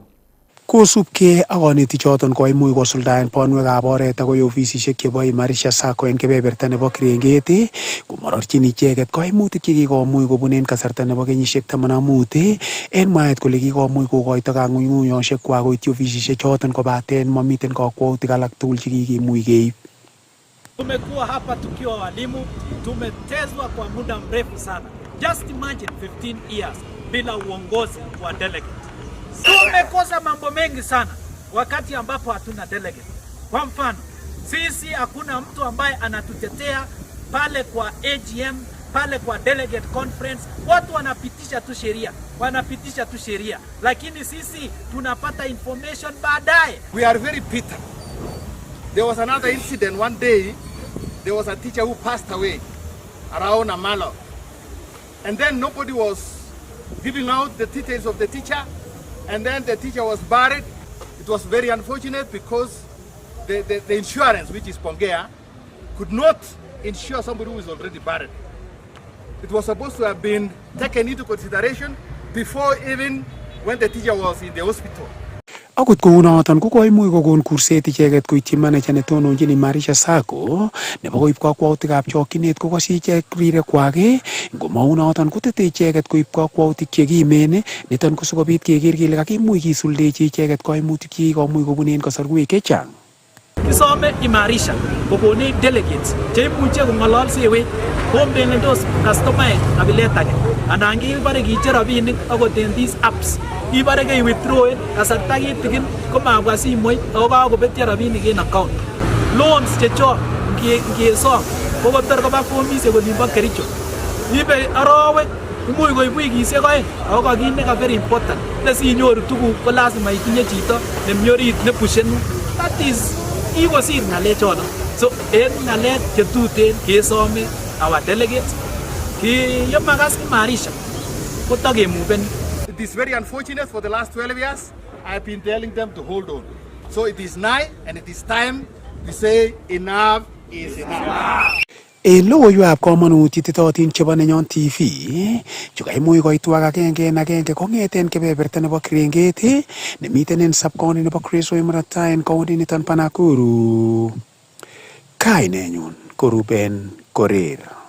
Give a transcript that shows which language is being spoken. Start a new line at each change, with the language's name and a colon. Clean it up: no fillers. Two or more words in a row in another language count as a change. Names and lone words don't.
Kalenjin: Kosubkei ak konetik choton koimuch kosuldaen banwekab oret akoi ofisisiek chebo Imarisha Sacco en kebeberta nebo Kiringet komororchin icheket kaimutik chekikomuch kobun en kasarta nebo kenyisiek 15 en mwaet kole kikomuch kokoito kang'ung'unyosiek kwak koityi ofisisiek choton kobaten mamiten kakwautik alak tugul chekikimuch keib.
Swahili: Tumekuwa hapa tukiwa walimu, tumetezwa kwa muda mrefu sana.
English: Just imagine 15 years
Swahili: bila uongozi wa delegate. Tumekosa mambo mengi sana wakati ambapo hatuna delegate. Kwa mfano, sisi hakuna mtu ambaye anatutetea pale kwa AGM, pale kwa
English: delegate conference.
Swahili: Watu wanapitisha tu sheria, lakini sisi tunapata information baadaye.
English: We are very bitter. There was another incident one day. There was a teacher who passed away around Amalo, and then nobody was giving out the details of the teacher. And then the teacher was buried. It was very unfortunate because the insurance, which is Pongea, could not insure somebody who is already buried. It was supposed to have been taken into consideration before even when the teacher was in the hospital.
Kalenjin: Akot kounoton ko koimuch kokon kurset icheket koityi manager netononjin Imarisha Sacco nebo koib kakwautikab chokchinet kokoshi ichek rirekwak ngomaunoton kotete icheket koib kakwautik chekimen niton ko sikobit keker kele kakimuch kisuldechi icheket kaimutik chekikomuch kobun en kasarwek chechang. Kisome Imarisha kokonech delegates cheimuche kong'ololsewech kombelendos customaek kabilet age anan kibore kicher rabinik akot en
English: these apps
Kalenjin: ibare ke withdraw kasarta kitigin komabwa simoit ako kakobetyo rabinik en account. Loans chechok ngesom kokotor koba komisiek olimbo Kericho ibe arowek imuch koib wikisiek oeng ako kakinde ka
English: very important
Kalenjin: nesinyoru tuguk ko lazima itinye chito nemi orit nepushenu.
English: That is
Kalenjin: ikosir ng'alechoton. So en ng'alek chetuten kesome
English: our delegates
Kalenjin: ki yemakas Imarisha kotakemuveni.
English: It is very unfortunate. For the last 12 years, I've been telling them to hold on. So it is nigh and it is time to say enough is enough.
Kalenjin: En logoiywekab komonut ititootin chebo Neyon TV chekaimuch koitwak agenge en agenge kong'eten kebeberta nebo Kirenget nemiten en subcounty nebo Kresoi murot tai en county niton bo Nakuru. Kainenyun ko Ruben Korir.